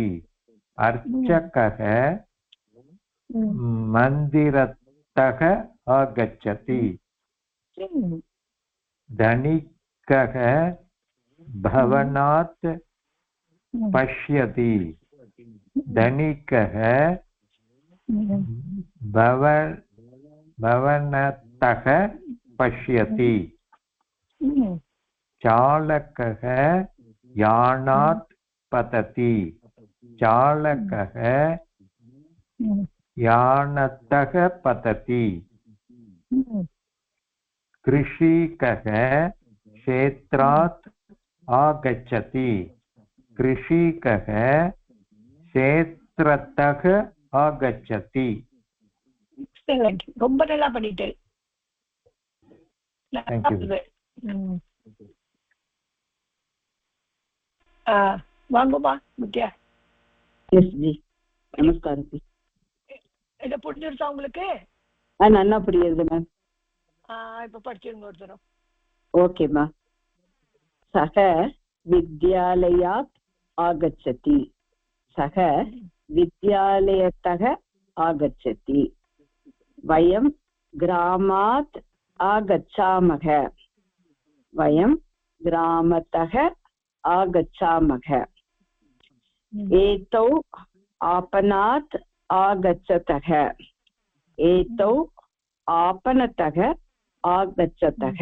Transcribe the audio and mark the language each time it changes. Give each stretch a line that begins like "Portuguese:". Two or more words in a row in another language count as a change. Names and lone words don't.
Sanskrit: अर्चकः मन्दिरतः आगच्छति. धनिकः भवनात् पश्यति. धनिकः भवनतः पश्यति. चालकः यानात् पतति. चालकः यानतः पतति. कृषिकः क्षेत्रात् आगच्छति. कृषिकः क्षेत्रतः आगच्छति.
Tamil: எக்ஸலென்ட், ரொம்ப நல்லா பண்ணிட்டேன். வாங்கம்மா முத்தியா. நமஸ்காரம். இதை புரிஞ்சிருச்சா உங்களுக்கு? நல்லா புரியுது மேம். இப்ப படிச்சிருங்க ஒரு தரம்.
Sanskrit: ஓகேம்மா. सः विद्यालयात् आगच्छति. सः विद्यालयतः आगच्छति. वयं ग्रामात् आगच्छामः. वयं ग्रामतः आगच्छामः. एतौ आपणात् आगच्छतः. एतौ आपणतः आगच्छतः.